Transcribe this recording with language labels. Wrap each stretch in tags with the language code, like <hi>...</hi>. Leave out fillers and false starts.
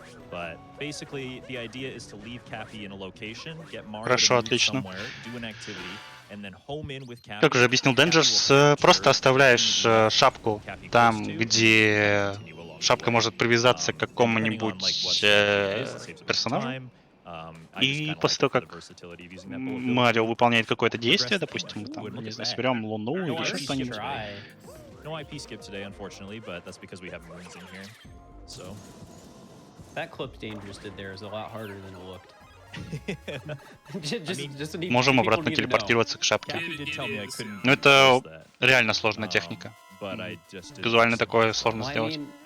<en>But basically, the idea is to leave Cappy in a location, get Mario</en> <ru>Хорошо, отлично.</ru> <en>somewhere, do an activity, and then home in with Cappy.</en> <ru>Как уже объяснил Dangers, просто оставляешь шапку там, где шапка может привязаться к какому-нибудь персонажу. И после того, как Марио выполняет какое-то действие, допустим, мы там, не знаю, соберем луну или еще что-нибудь.</ru> <en>No IP skip today, unfortunately, but that's because we have moons in here. So that clip Dangerous did there is a lot harder than it looked.</en> <ru>Можем обратно телепортироваться к шапке. Но это реально сложная техника. Визуально такое сложно сделать.</ru>